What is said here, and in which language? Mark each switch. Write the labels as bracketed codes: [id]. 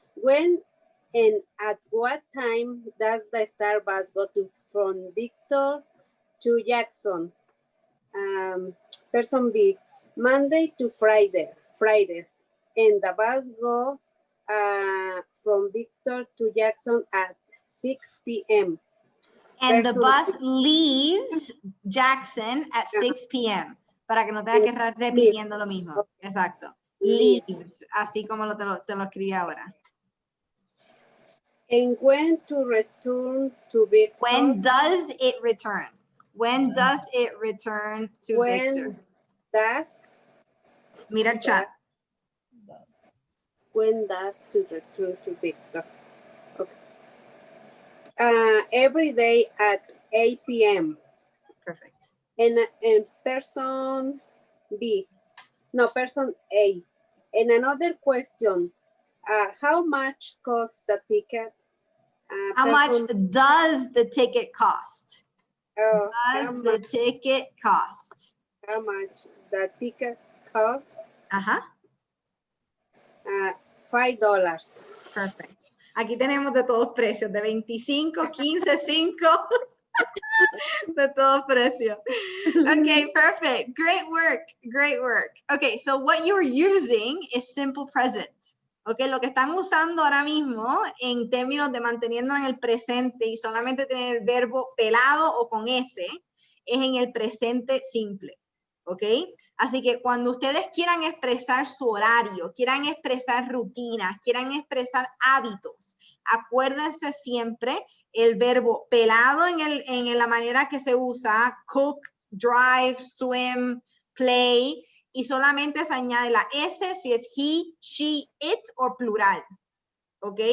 [en] When and at what time does the Star bus go from Victor to Jackson? Person B. Monday to Friday. And the bus go from Victor to Jackson at 6 p.m. And the bus leaves Jackson at 6 p.m. [es] Para que no tenga que estar repitiendo lo mismo. Exacto. Leaves, así como te lo escribí ahora. [en] And when to return to Victor? When does it return? When does it return to Victor? [es] Mira el chat. [en] When does to return to Victor? Okay. Every day at 8 p.m. Perfect. And person B. No, person A. And another question. How much costs the ticket? How much does the ticket cost? Does the ticket cost? How much the ticket cost? $5. Perfect. [es] Aquí tenemos de todos precios, de 25, 15, 5, de todos precios. [en] Okay, perfect. Great work. Great work. Okay, so what you're using is simple present. [es] Okay, lo que están usando ahora mismo en términos de manteniendo en el presente y solamente tener el verbo pelado o con S es en el presente simple. ¿Ok? Así que cuando ustedes quieran expresar su horario, quieran expresar rutinas, quieran expresar hábitos, acuérdense siempre el verbo pelado en la manera que se usa, cook, drive, swim, play, y solamente se añade la S si es he, she, it o plural. ¿Ok?